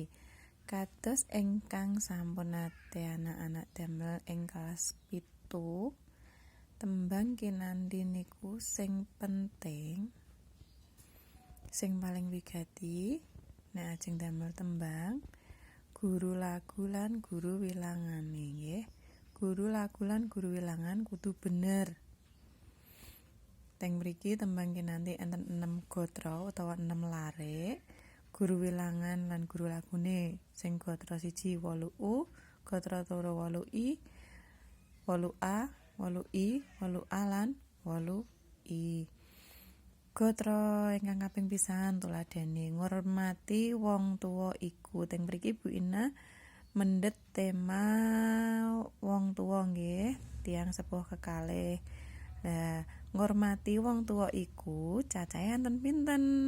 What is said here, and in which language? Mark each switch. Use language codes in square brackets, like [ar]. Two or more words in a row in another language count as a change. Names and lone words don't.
[jv] Kados ingkang sampun nate anak-anak damel ing kelas 7, tembang kinanthi niku sing penting, sing paling wigati nek ajeng damel tembang, guru lagu lan guru wilangane nggih. Guru lagu lan guru wilangan kudu bener. Teng mriki tembang kinanthi enten 6 gatra utawa 6 lare. Guru wilangan lan guru lagune sing gatra 1 8U, gatra loro 8I, 8A, 8I, 8A lan 8I. Gatra ingkang kaping pisan tuladhane ngurmati wong tuwa iku. Teng mriki Bu Ina mendhet tema wong tuwa nggih, tiyang sepuh kekalih. Lah, ngurmati wong tuwa iku cacahe enten pinten?